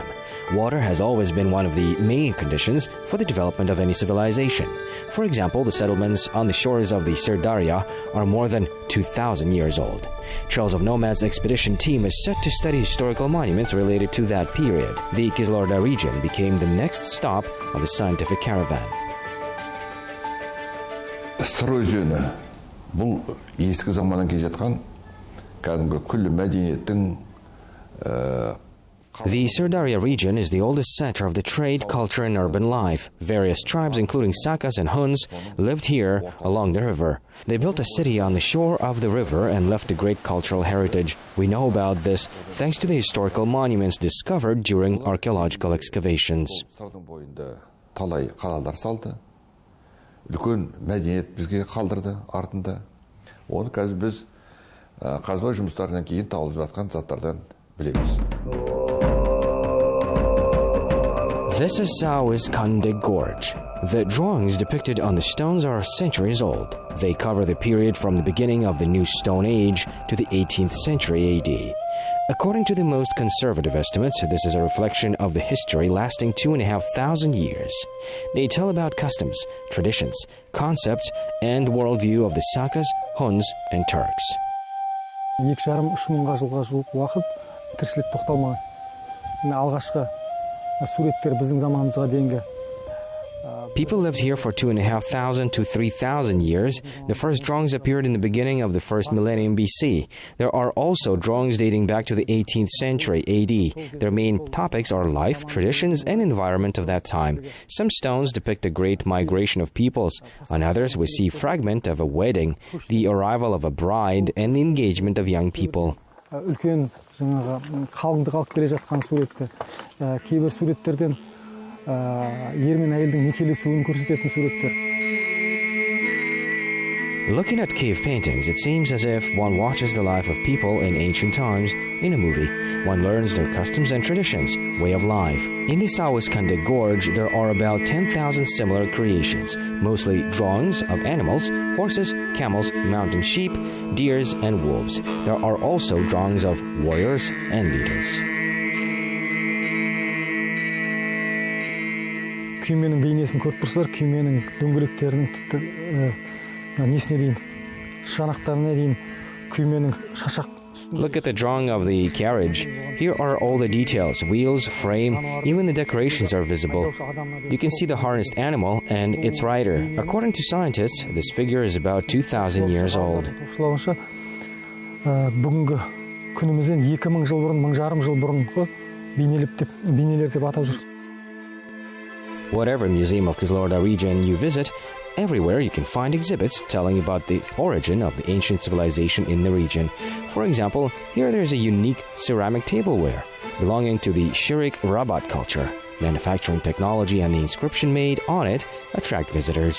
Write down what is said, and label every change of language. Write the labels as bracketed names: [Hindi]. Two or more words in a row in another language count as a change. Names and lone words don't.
[English] Water has always been one of the main conditions for the development of any civilization. For example, the settlements on the shores of the Sirdarya are more than 2,000 years old. Trails of Nomads expedition team is set to study historical monuments related to that period. The Kizilorda region became the next stop of the scientific caravan. [Kazakh] Сыр өзені бұл ескі заманнан келе жатқан кәдімгі күллі мәдениеттің [English] The Sirdarya region is the oldest center of the trade, culture, and urban life. Various tribes, including Sakas and Huns, lived here along the river. They built a city on the shore of the river and left a great cultural heritage. We know about this thanks to the historical monuments discovered during archaeological excavations. [Kazakh] талай қалалар салды. Үлкен мәдениет бізге қалдырды артында. Оны қазір біз қазба жұмыстарынан кейін табылып жатқан заттардан білеміз. [English] This is Syganak gorge. The drawings depicted on the stones are centuries old. They cover the period from the beginning of the New Stone Age to the 18th century AD. According to the most conservative estimates, this is a reflection of the history lasting 2,500 years. They tell about customs, traditions, concepts, and worldview of the Sakas, Huns, and Turks. [Kazakh] 2,5-3 мыңға жылға жуық уақыт тіршілік тоқталмаған. Алғашқы суреттер біздің заманымызға дейінгі. [English] People lived here for 2,500 to 3,000 years. The first drawings appeared in the beginning of the first millennium BC. There are also drawings dating back to the 18th century AD. Their main topics are life, traditions, and environment of that time. Some stones depict a great migration of peoples. On others, we see a fragment of a wedding, the arrival of a bride, and the engagement of young people. [Kazakh] Үлкен қалыңдық алып келе жатқан суреттер. Кейбір суреттерден ер мен әйелдің некелесуін көрсететін суреттер. [English] Looking at cave paintings, it seems as if one watches the life of people in ancient times in a movie. One learns their customs and traditions, way of life. In the Syganak gorge, there are about 10,000 similar creations, mostly drawings of animals, horses, camels, mountain sheep, deers, and wolves. There are also drawings of warriors and leaders. [Kazakh] Күйменің бейнесін көріп тұрсыздар, күйменің дөңгелектерінің тіпті несіне дейін, шанақтарына дейін күйменің шашақ. [English] Look at the drawing of the carriage. Here are all the details, wheels, frame, even the decorations are visible. You can see the harnessed animal and its rider. According to scientists, this figure is about 2,000 years old. [Kazakh] Бүгінгі күнімізден 2,000 жыл бұрын, 1,500 жыл бұрынғы бейнелер деп атап жүр. [English] Whatever museum of Kizilorda region you visit, everywhere you can find exhibits telling about the origin of the ancient civilization in the region. For example, here there is a unique ceramic tableware belonging to the Shirkeili culture. Manufacturing technology and the inscription made on it attract visitors.